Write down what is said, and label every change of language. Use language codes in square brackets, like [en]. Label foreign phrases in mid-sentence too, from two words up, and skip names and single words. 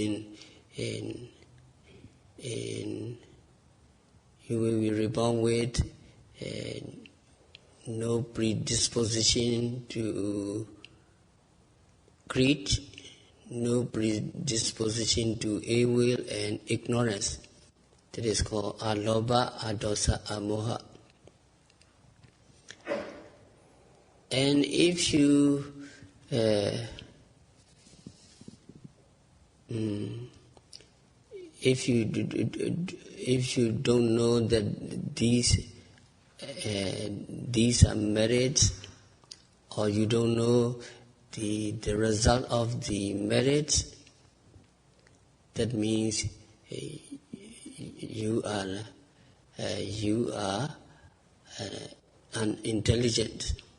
[en] with no predisposition to greed, no predisposition to ill will and ignorance. That is called [pi] alobha, adosa, amoha. [en] And if you don't know that these are merits, or you don't know the result of the merits, that means you are unintelligent.